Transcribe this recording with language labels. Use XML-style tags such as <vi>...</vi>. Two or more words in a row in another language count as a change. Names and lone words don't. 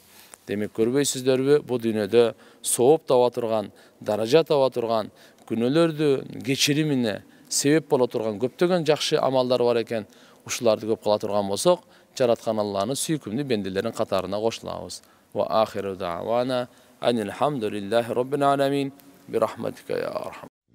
<ky>Демек көрбөйсүздөрбү, бу дүйнөдө сооп таба турган, даража таба турган, күнөөлөрдү кечиримине себеп боло турган көптөгөн жакшы амалдар бар экен. Ушуларды көп кыла турган болсок, жараткан Алланын сүйкүмдүү бенделеринин катарына кошулабыз.</ky> <ar>وآخر دعوانا أن الحمد لله رب العالمين برحمتك يا أرحم</ar>